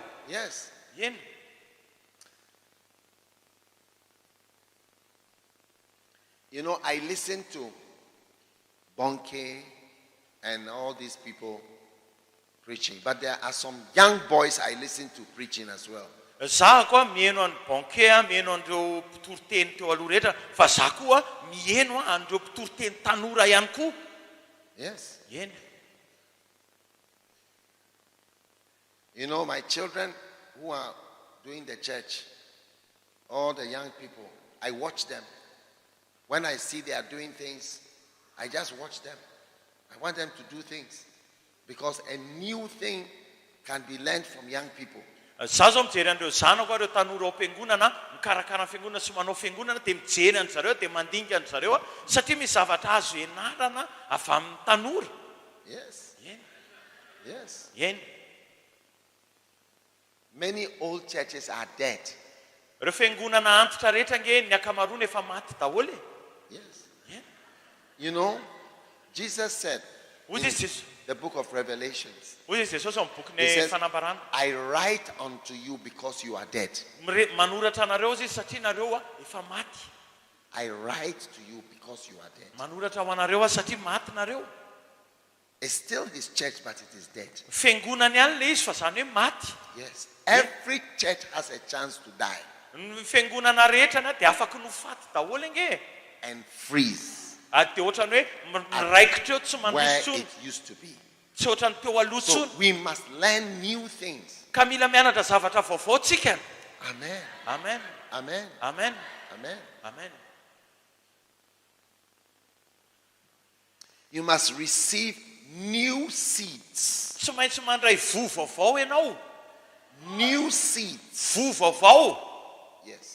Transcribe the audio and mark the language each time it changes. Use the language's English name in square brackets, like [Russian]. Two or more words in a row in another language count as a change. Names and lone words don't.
[English] Yes. [Malagasy] Eny. [English] You know, I listen to Bonke and all these people preaching, but there are some young boys I listen to preaching as well. [Malagasy] Zaho koa mieno any banke mieno andreo mpitoriteny teo aloha rehetra, fa zaho koa mieno andreo mpitoriteny tanora ihany koa. [English] Yes. [Malagasy] Eny. [English] You know, my children who are doing the church, all the young people, I watch them. When I see they are doing things, I just watch them. I want them to do things because a new thing can be learned from young people. [Malagasy] Zaho zao mijery andreo zanako ireo tanora ao am-piangonana, mikarakara fiangonana sy manao fiangonana, dia mijery an zareo, dia mandinika an zareo satria misy zavatra azo ianarana avy amin'ny tanora. [English] Yes. [Malagasy] Eny. [English] Yes. [Malagasy] Eny. [English] Many old churches are dead. [Malagasy] Ireo fiangonana antitra rehetra nge ny ankamaroany efa maty daholo e. [English] Yes. [Malagasy] Eny. [English] You know, Jesus said [Malagasy] Hoy [English] in [Malagasy] izy [English] the book of Revelations, [Malagasy] Jesosy amin'ny [English] he [Malagasy] boky [English] says, [Malagasy] fanambarana. [English] I write unto you because you are dead. [Malagasy] Manoratra anareo izy satria nareo efa maty. [English] I write to you because you are dead. [Malagasy] Manoratra ho anareo satria maty nareo. [English] It's still his church, but it is dead. [Malagasy] Fiangonany ihany le izy fa zany hoe maty. [English] Yes. Every church has a chance to die [Malagasy] Ny fiangonana rehetra na dia afaka no faty daholo nge. [English] and freeze [Malagasy] Dia ohatrany hoe miraikitra eo tsy [English] where [Malagasy] mandrotsony. [English] it used to be. [Malagasy] Tsy ohatrany teo aloha [English] So [Malagasy] tsony. [English] we must learn new things. [Malagasy] Ka mila mianatra zavatra vaovao tsika. [English] Amen. Amen. Amen. Amen. Amen. Amen. You must receive new seeds. [Malagasy] Tsy maintsy mandray vo vaovao ianao. [English] New seeds. [Malagasy] Vo vaovao. [English] Yes.